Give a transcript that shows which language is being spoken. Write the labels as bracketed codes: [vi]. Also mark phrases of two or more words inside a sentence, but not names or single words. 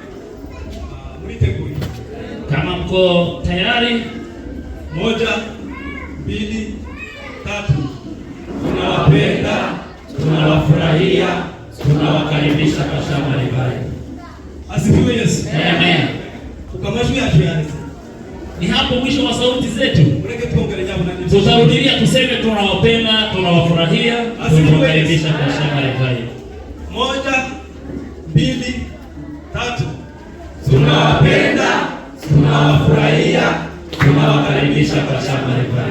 [sw] Kama mko tayari, 1, 2, 3. Tunawapenda, tunawafurahia, tunawakaribisha kwa shamba libaya. Asifiwe Yesu. Amen. Ukamajwi yacu yanze. Ni hapo mwisho wa sauti zetu. Tutarudia tuseme tunawapenda, tunawafurahia, tunawakaribisha kwa shamba libaya. 1, 2, 3. Tunawapenda, tunawafurahia, tunawakaribisha kwa shamba libaya.